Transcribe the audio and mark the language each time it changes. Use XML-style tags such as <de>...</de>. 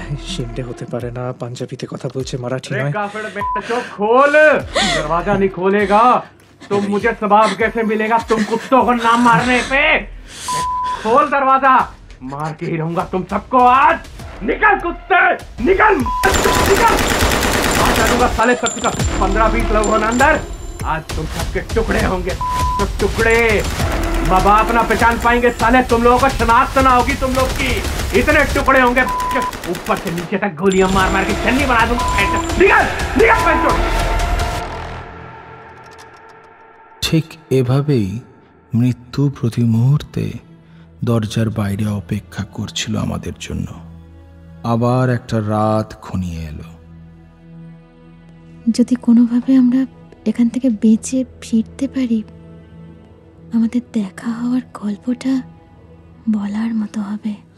<bn>শিন্ডে হতে পারে না, পাঞ্জাবিতে কথা বলছে, মারাঠি নয়।</bn> <hi>खोल, दरवाजा नहीं खोलेगा तो मुझे सवाब कैसे मिलेगा तुम कुत्तों को नाम मारने पे? खोल दरवाजा, मार के ही रहूंगा तुम सबको आज। निकल कुत्ते, निकल निकल, मार डालूंगा साले सबके सब। 15-20 लोग होना अंदर, आज तुम सबके टुकड़े होंगे, तो टुकड़े माँ बाप ना पहचान पाएंगे साले। तुम लोगों को शनाख्त ना होगी तुम लोग की, इतने टुकड़े होंगे, ऊपर से नीचे तक गोलियां मार मार के चन्नी बना दूंगा। निकल निकल पैंचो।</hi> <bn>ঠিক এভাবেই মৃত্যু প্রতি মুহূর্তে দরজার বাইরে অপেক্ষা করছিল আমাদের জন্য। আবার একটা রাত ঘনিয়ে এলো। যদি কোনোভাবে আমরা এখান থেকে বেঁচে ফিরতে পারি, আমাদের দেখা হওয়ার গল্পটা বলার মতো হবে।</bn>